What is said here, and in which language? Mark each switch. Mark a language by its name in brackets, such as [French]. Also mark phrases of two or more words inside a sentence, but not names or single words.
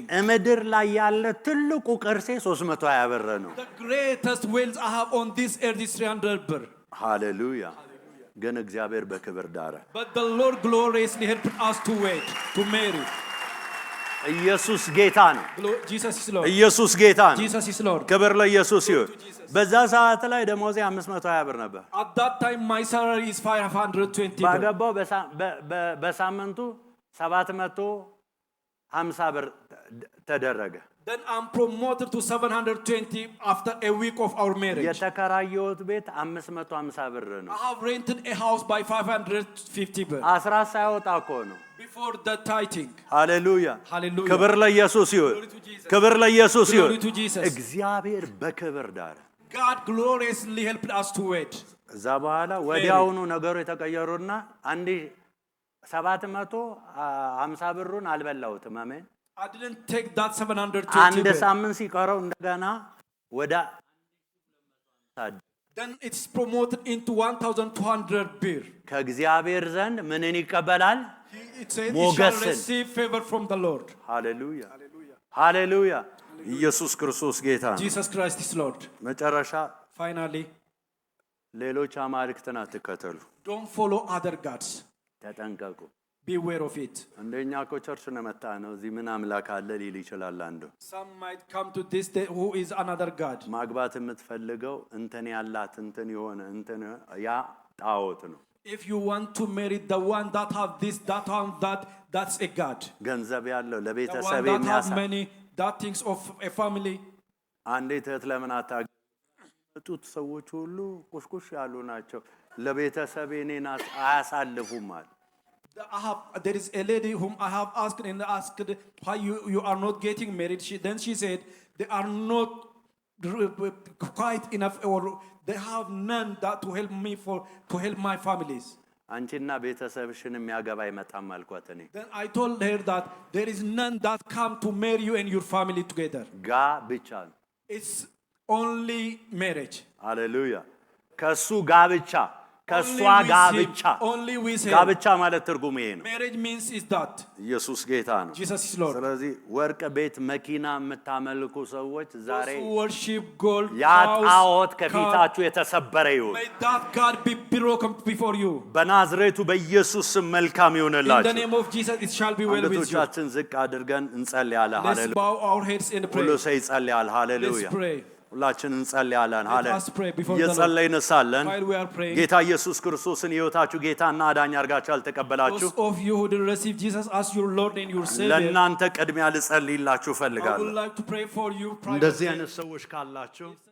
[Amharic] ምድር ላይ ያለ ትልቁ ቅርሴ 320 ብር ነው [English] The greatest wealth I have on this earth is 300 birr. [Amharic] ሃሌሉያ ግን እግዚአብሔር በክብር ዳረ [English] But the Lord gloriously helped us to wait, to marry. [Amharic] ኢየሱስ ጌታ ነው [English] Jesus is Lord. [Amharic] ኢየሱስ ጌታ ነው [English] Jesus is Lord. [Amharic] ክብር ለኢየሱስ ይሁን በዛ ሰዓት ላይ ደሞዜ 520 ብር ነበር [English] At that time, my salary is 520 birr. [Amharic] ባገባው በሳምንቱ 750 ብር ተደረገ [English] Then I'm promoted to 720 after a week of our marriage. [Amharic] የተከራየሁት ቤት 550 ብር ነው [English] I have rented a house by 550 birr. [Amharic] አስራት ሳይወጣ እኮ ነው [English] Before the tithing. [Amharic] ሃሌሉያ [English] Hallelujah. [Amharic] ክብር ለኢየሱስ ይሁን [English] Glory to Jesus. [Amharic] ክብር ለኢየሱስ ይሁን [English] Glory to Jesus. [Amharic] እግዚአብሔር በክብር ዳረ [English] God gloriously helped us to wait. [Amharic] እዛ በኋላ ወዲያውኑ ነገሩ የተቀየሩና 750 ብሩን አልበላሁትም አሜን [English] I didn't take that 720 [Amharic] አንድ [English] birr. [Amharic] ሳምንት ሲቀረው እንደገና ወደ [English] Then it's promoted into 1,200 birr. [Amharic] ከእግዚአብሔር ዘንድ ምንን ይቀበላል [English] It says he shall [Amharic] ሞገስን [English] receive favor from the Lord. [Amharic] ሃሌሉያ ሃሌሉያ ኢየሱስ ክርስቶስ ጌታ ነው [English] Jesus Christ is Lord. [Amharic] መጨረሻ [English] Finally, [Amharic] ሌሎች አማልክትን አትከተሉ [English] don't follow other gods. [Amharic] ተጠንቀቁ [English] Beware of it. [Amharic] እንደኛ እኮ ቸርች ነው መጣ ነው እዚህ ምን አምላክ አለ ሊል ይችላል አንዱ [English] Some might come to this day who is another God. [Amharic] ማግባት የምትፈልገው እንትን ያላት እንትን የሆነ እንትን ያ ጣዖት ነው [English] If you want to marry the one that have this, that one, that's a God. [Amharic] ገንዘብ ያለው [English] The one [Amharic] ለቤተሰብ [English] that have [Amharic] የሚያሳ [English] many, that thinks of a family. [Amharic] አንዴት እህት ለምን አታገጡት ሰዎች ሁሉ ቁሽቁሽ ያሉ ናቸው ለቤተሰብ እኔን አያሳልፉም ማለት [English] There is a lady whom I have asked and asked why you are not getting married. Then she said they are not quite enough or they have none that to help me to help my families. [Amharic] አንቺና ቤተሰብሽን የሚያገባ ይመጣም አልኳት እኔ [English] Then I told her that there is none that come to marry you and your family together. [Amharic] ጋ ብቻ ነው [English] It's only marriage. [Amharic] ሃሌሉያ ከሱ ጋ ብቻ ከሷ ጋ ብቻ [English] Only with him. [Amharic] ጋ ብቻ ማለት ትርጉም ይሄ ነው [English] Marriage means is that [Amharic] ኢየሱስ ጌታ ነው [English] Jesus is Lord. [Amharic] ስለዚህ ወርቅ ቤት መኪና የምታመልኩ ሰዎች ዛሬ [English] Those who worship gold, [Amharic] ያ [English] house, [Amharic] ጣዖት [English] car, [Amharic] ከፊታችሁ የተሰበረ ይሁን [English] may that God be broken before you. [Amharic] በናዝሬቱ በኢየሱስ ስም መልካም [English] In the [Amharic] ይሁንላችሁ [English] name of Jesus, it shall be well with you. [Amharic] አንገቶቻችን ዝቅ አድርገን እንጸልያለን [English] Let's [Amharic] ሃሌሉያ [English] bow our heads and [Amharic] ሁሉ [English] pray. [Amharic] ሰው ይጸልያል ሃሌሉያ [English] Let's pray. [Amharic] ሁላችን እንጸልያለን ሃሌሉያ [English] us pray before the Lord. [Amharic] እየጸለይን ሳለን [English] While we are praying, [Amharic] ጌታ ኢየሱስ ክርስቶስን ሕይወታችሁ ጌታና አዳኝ አድርጋችሁ አልተቀበላችሁ [English] those of you who did receive Jesus as your Lord and your Savior, [Amharic] ለእናንተ ቅድሚያ ልጸልይላችሁ [English] I [Amharic] ፈልጋለሁ [English] would like to pray for you [Amharic] እንደዚህ [English] privately. [Amharic] አይነት ሰዎች ካላችሁ